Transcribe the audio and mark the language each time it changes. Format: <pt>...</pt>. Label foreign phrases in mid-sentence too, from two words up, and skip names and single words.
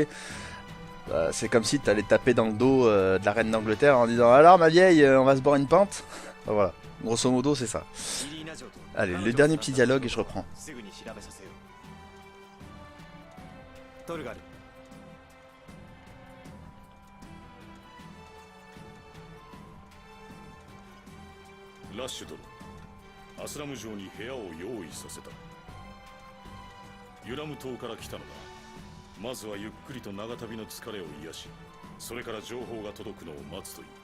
<fr>C'est comme si tu allais taper dans le dos de la reine d'Angleterre en disant alors ma vieille, on va se boire une pinte. Voilà, grosso modo c'est ça. Allez, le dernier petit dialogue et je reprends.</fr> <ja>Rush殿、アスラム城に部屋を用意させた。ユラム島から来たのだ。まずはゆっくりと長旅の疲れを癒し、それから情報が届くのを待つという。</ja>